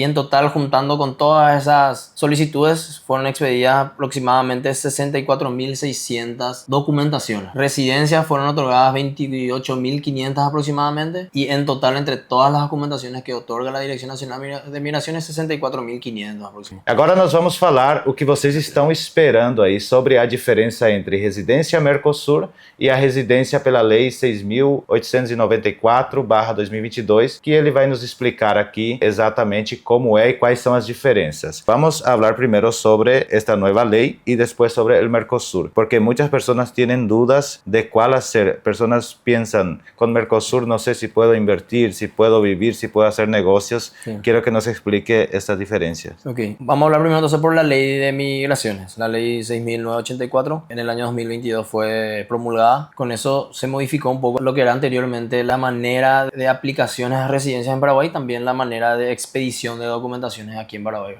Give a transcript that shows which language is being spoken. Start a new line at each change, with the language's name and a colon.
Spanish: Y en total, juntando con todas esas solicitudes, fueron expedidas aproximadamente 64.600 documentaciones. Residencias fueron otorgadas 28.500 aproximadamente, y en total, entre todas las documentaciones que otorga la Dirección Nacional de Migraciones, 64.500 aproximadamente.
Portuguese: Agora nós vamos falar o que vocês estão esperando aí sobre a diferença entre residência Mercosul e a residência pela Lei 6.894/2022, que ele vai nos explicar aqui exatamente como é e quais são as diferenças. Vamos falar primeiro sobre esta nova lei e depois sobre o Mercosul, porque muitas pessoas têm dúvidas de qual hacer. Pessoas pensam, com Mercosul não sei se posso invertir, se posso vivir, se posso fazer negócios.
Spanish: Sí.
Portuguese: Quero que nos explique estas diferencias.
Spanish: Ok, vamos a hablar primero entonces por la ley de migraciones. La ley 6.984 en el año 2022 fue promulgada. Con eso se modificó un poco lo que era anteriormente la manera de aplicaciones a residencias en Paraguay, también la manera de expedición de documentaciones aquí en Paraguay.